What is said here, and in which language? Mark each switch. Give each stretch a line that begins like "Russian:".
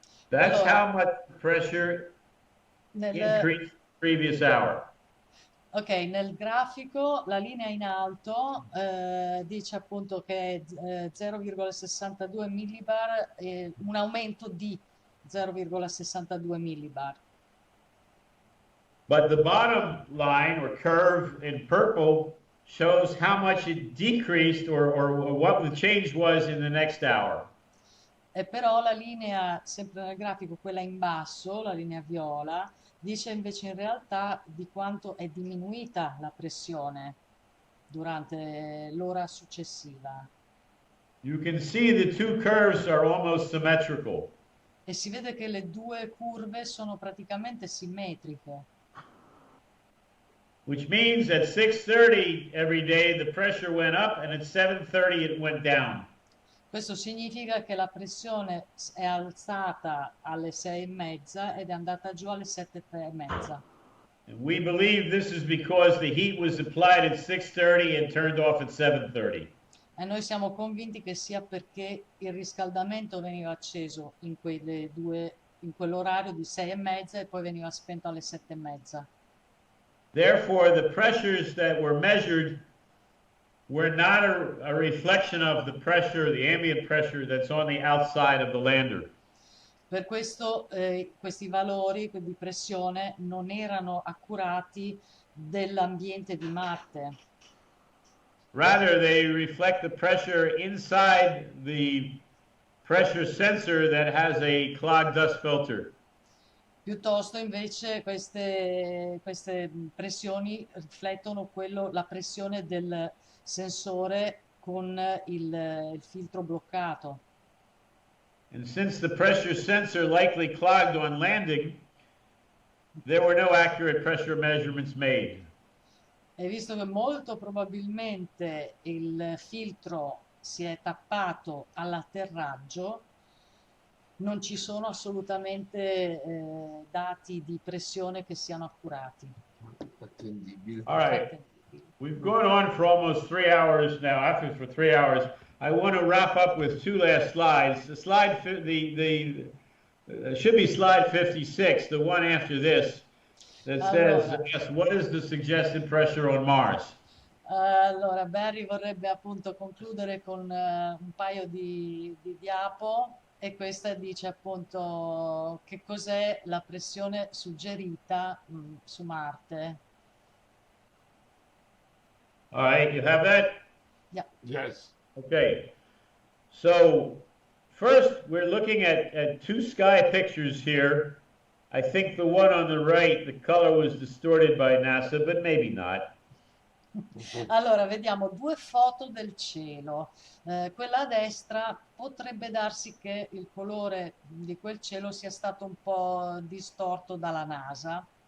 English: That's how much pressure increased the previous hour.
Italian: Ok, nel grafico la linea in alto dice appunto che è 0,62 millibar, un aumento di 0,62 millibar.
English: But the bottom line or curve in purple shows how much it decreased or what the change was in the next hour.
Italian: E però la linea, sempre nel grafico, quella in basso, la linea viola, dice invece in realtà di quanto è diminuita la pressione durante l'ora successiva.
English: You can see the two curves are almost symmetrical.
Italian: E si vede che le due curve sono praticamente simmetriche.
English: Which means at 6:30 every day the pressure went up and at 7:30 it went down.
Italian: Questo significa che la pressione è alzata alle 6:30 ed è andata giù alle 7:30.
English: And we believe this is because the heat was applied at 6:30 and turned off at 7:30.
Italian: E noi siamo convinti che sia perché il riscaldamento veniva acceso in quell'orario di 6:30 e poi veniva spento alle 7:30.
English: Therefore, the pressures that were measured were not a reflection of the pressure, the ambient pressure that's on the outside of the lander.
Italian: Per questo questi valori di pressione non erano accurati dell'ambiente di Marte.
English: Rather, they reflect the pressure inside the pressure sensor that has a clogged dust filter.
Italian: Piuttosto invece queste pressioni riflettono la pressione del sensore con il filtro bloccato.
English: And since the pressure sensor likely clogged on landing, there were no accurate pressure measurements made.
Italian: E visto che molto probabilmente il filtro si è tappato all'atterraggio, non ci sono assolutamente dati di pressione che siano accurati. Attendibile.
English: All right, we've gone on for almost 3 hours now, actually for 3 hours. I want to wrap up with 2 last slides. The slide, should be slide 56, the one after this, that says, yes, what is the suggested pressure on Mars?
Italian: Allora, Barry vorrebbe appunto concludere con un paio di diapo, e questa dice appunto che cos'è la pressione suggerita su Marte.
English: All right, you have that? Yeah. Yes. Okay, so first we're looking at 2 sky pictures here. I think the one on the right, the color was distorted by NASA, but maybe not.
Italian: Allora, vediamo 2 foto del cielo. Quella a destra potrebbe darsi che il colore di quel cielo sia stato un po' distorto dalla NASA.